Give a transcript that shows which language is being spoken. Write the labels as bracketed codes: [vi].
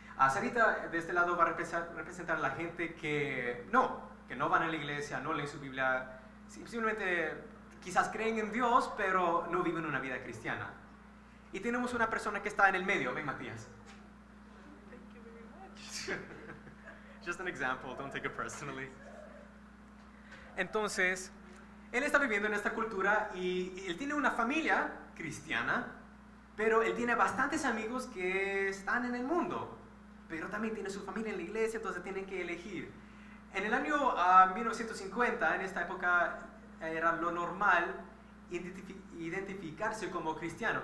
[es] Sarita de este lado va a representar a la gente que no van a la iglesia, no leen su Biblia, simplemente quizás creen en Dios, pero no viven una vida cristiana. Y tenemos una persona que está en el medio. Ven, [en] Matías. Thank you very much. Just an example, don't take it personally. [es] Entonces, él está viviendo en esta cultura y él tiene una familia cristiana, pero él tiene bastantes amigos que están en el mundo, pero también tiene su familia en la iglesia, entonces tienen que elegir. En el año 1950, en esta época, era lo normal identificarse como cristiano.